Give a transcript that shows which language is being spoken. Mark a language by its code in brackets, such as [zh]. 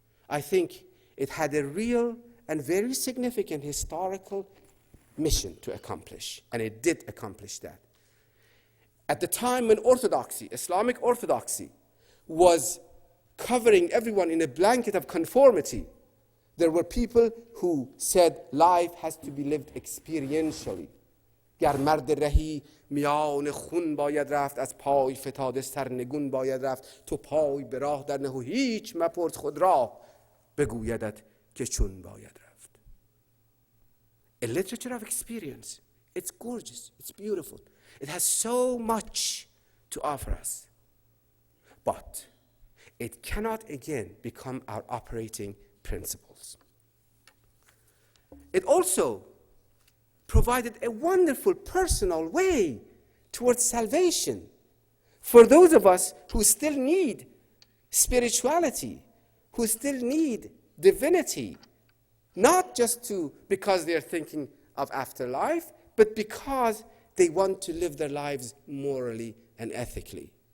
[en] I think it had a real and very significant historical mission to accomplish, and it did accomplish that. At the time when orthodoxy, Islamic orthodoxy, was covering everyone in a blanket of conformity, there were people who said life has to be lived experientially. [fa] گر مرد رهی میان خون باید رفت، از پای فتاده سرنگون باید رفت، تو پای به راه در نه و هیچ مپرس خود راه، بگویدت که چون باید رفت. [en] A literature of experience. It's gorgeous, it's beautiful. It has so much to offer us. But it cannot again become our operating principles. it also provided a wonderful personal way towards salvation for those of us who still need spirituality, who still need divinity, not just because they're thinking of afterlife, but because they want to live their lives morally and ethically.